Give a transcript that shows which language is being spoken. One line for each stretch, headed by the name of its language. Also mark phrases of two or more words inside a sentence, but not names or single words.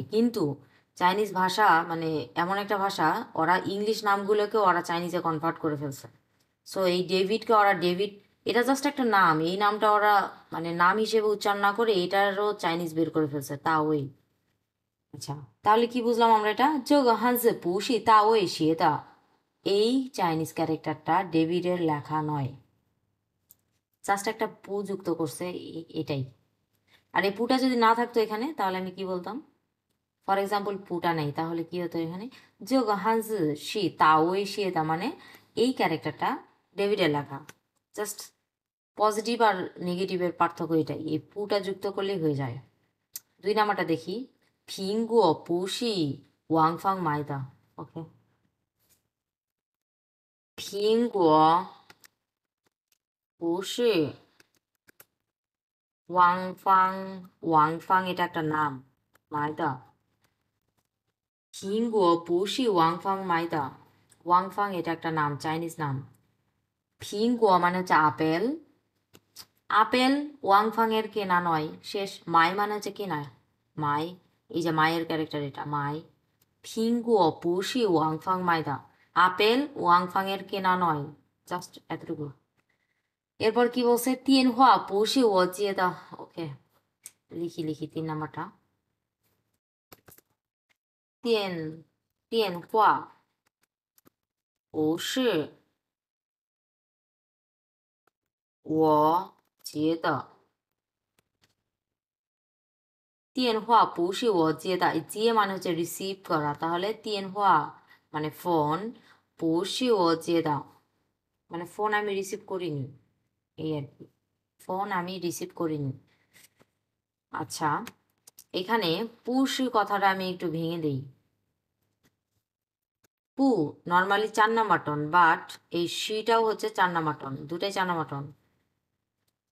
Bangla: কিন্তু চাইনিজ ভাষা মানে এমন একটা ভাষা, ওরা ইংলিশ নামগুলোকে ওরা চাইনিজে কনভার্ট করে ফেলছে। সো এই ডেভিডকে ওরা ডেভিড, এটা জাস্ট একটা নাম, এই নামটা ওরা মানে নাম হিসেবে উচ্চারণ না করে এটারও চাইনিজ বের করে ফেলছে তা ওই। আচ্ছা তাহলে কি বুঝলাম আমরা, এটা
Chinese: 这个汉字不是大卫写的,
Bangla: এই চাইনিজ ক্যারেক্টারটা ডেভিডের লেখা নয়, জাস্ট একটা পু যুক্ত করছে এটাই। আর এই পুটা যদি না থাকতো এখানে তাহলে আমি কি বলতাম,
English: for example
Bangla: পুটা নেই, তাহলে কি হতো এখানে,
Chinese: 这个汉字是大卫写的,
Bangla: মানে এই ক্যারেক্টারটা ডেভিডের লেখা। জাস্ট পজিটিভ আর নেগেটিভের পার্থক্য এটাই, এই পুটা যুক্ত করলেই হয়ে যায়। 2 নাম্বারটা দেখি,
Chinese: 苹果不是王芳买的。ওকে, 苹果不是王芳
Bangla: এটা একটা নাম,
Chinese: 买的苹果不是王芳买的, 王芳
Bangla: এটা একটা নাম, চাইনিজ নাম। 苹果 মানে হচ্ছে আপেল, আপেল ওয়াংফাং এর কেনা নয়, শেষ। মাই মানে হচ্ছে কেনা, মাই, এই যে মায়ের ক্যারেক্টার এটা মাই।
Chinese: 苹果不是王芳买的,
Bangla: আপেল ওয়াংফাং এর কেনা নয়, জাস্ট এতটুকু। এরপর কি বলছে,
Chinese: 电话不是我接的।
Bangla: ওকে লিখি লিখি 3 নাম্বারটা,
Chinese: 电话不是我接的，电话不是我接的,
Bangla: এই接মানে হচ্ছে রিসিভ করা, তাহলে 电话 মানে ফোন,
Chinese: 不是我接的
Bangla: মানে ফোন আমি রিসিভ করিনি, এই আর কি, ফোন আমি রিসিভ করিনি। আচ্ছা এখানে পুশ কথাটা আমি একটু ভেঙে দিই। পু নর্মালি 4 নাম্বার টন, বাট এই শিটাও হচ্ছে 4 নাম্বার টন, দুটাই 4 নাম্বার টন।